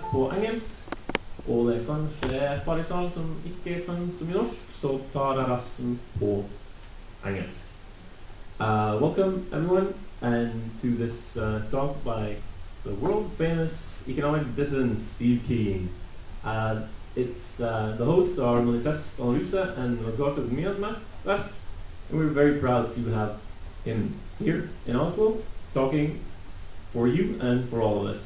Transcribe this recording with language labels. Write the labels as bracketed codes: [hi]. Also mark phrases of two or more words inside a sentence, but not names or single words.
[no] på engelsk, og det kanskje er et par i salen som ikke kan så mye norsk, så tar jeg resten på engelsk. [en] Welcome everyone, and to this talk by the world-famous economic dissident Steve Keen. It's the hosts are Manifest Analyse and Rogato Myanmar, and we're very proud to have him here in Oslo, talking for you and for all of us.